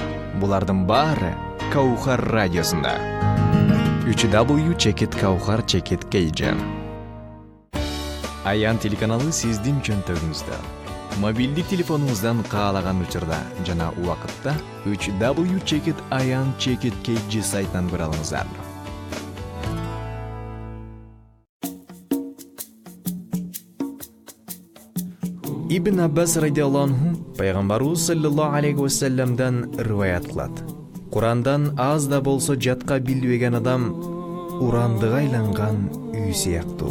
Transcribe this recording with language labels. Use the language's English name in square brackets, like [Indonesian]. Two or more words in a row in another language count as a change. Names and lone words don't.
[Kyrgyz] Булардын баары Каухар радиосунда. www.chekit.Kauhar.kj. Аян телеканалы сиздин чөнтөгүңүздө. Мобилдик телефонуңуздан каалаган учурда жана убакытта www.chekit.Ayan.Chekit.kj сайтынан көрө алыңыздар. Ибн Аббас [Arabic] رضي الله عنه [Kyrgyz] пайгамбарыбыз [Arabic] صلى الله عليه وسلم [Kyrgyz] риваят кылат. Курандан аз да болсо жатка билбеген адам урандыга айланган үй сыяктуу.